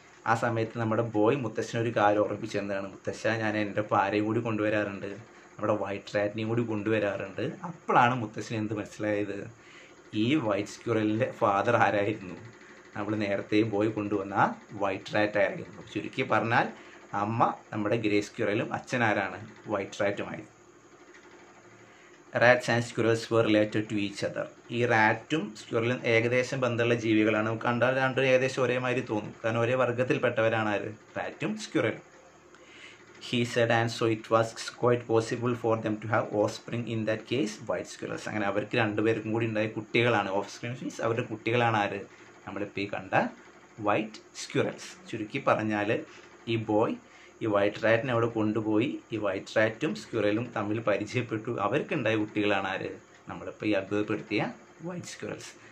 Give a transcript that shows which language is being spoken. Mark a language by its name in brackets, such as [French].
[Malayalam] ആ സമയത്ത് നമ്മുടെ ബോയ് മുത്തശ്ശനൊരു കാര്യം ഓർമ്മിപ്പിച്ചെന്താണ്, മുത്തശ്ശ ഞാൻ എൻ്റെ ആരെയും കൂടി കൊണ്ടുവരാറുണ്ട്, നമ്മുടെ വൈറ്റ് റാറ്റിനെയും കൂടി കൊണ്ടുവരാറുണ്ട്. അപ്പോഴാണ് മുത്തശ്ശന് എന്ത് മനസ്സിലായത്, ഈ വൈറ്റ് സ്ക്വിറലിൻ്റെ ഫാദർ ആരായിരുന്നു? നമ്മൾ നേരത്തെ ബോയ് കൊണ്ടുവന്ന ആ വൈറ്റ് റാറ്റ് ആയിരുന്നു. ചുരുക്കി പറഞ്ഞാൽ അമ്മ നമ്മുടെ ഗ്രേ സ്ക്വിറലും അച്ഛൻ ആരാണ്? White റാറ്റുമായി. [English] Rats and squirrels were related to each other. [Malayalam] ഈ റാറ്റും സ്ക്വിറലും ഏകദേശം ബന്ധമുള്ള ജീവികളാണ്. നമുക്ക് കണ്ടാൽ രണ്ടും ഏകദേശം ഒരേമാതിരി തോന്നും, കാരണം ഒരേ വർഗ്ഗത്തിൽപ്പെട്ടവരാണ് ആര്? റാറ്റും സ്ക്വിറലും. [English] He said, and so it was quite possible for them to have offspring, in that case white squirrels. [Malayalam] അങ്ങനെ അവർക്ക് രണ്ടുപേർക്കും കൂടി ഉണ്ടായ കുട്ടികളാണ്. ഓഫ്സ്പ്രിങ് മീൻസ് അവരുടെ കുട്ടികളാണ് ആര്? നമ്മളിപ്പോൾ ഈ കണ്ട വൈറ്റ് സ്ക്വിറൽസ്. ചുരുക്കി പറഞ്ഞാൽ ഈ ബോയ് ഈ വൈറ്റ് റാറ്റിനെ അവിടെ കൊണ്ടുപോയി ഈ വൈറ്റ് റാറ്റും സ്ക്വിറലും തമ്മിൽ പരിചയപ്പെട്ടു. അവർക്കുണ്ടായ കുട്ടികളാണ് ആര്? നമ്മളിപ്പോൾ ഈ അത്ഭുതപ്പെടുത്തിയ വൈറ്റ് സ്ക്വിറൽസ്.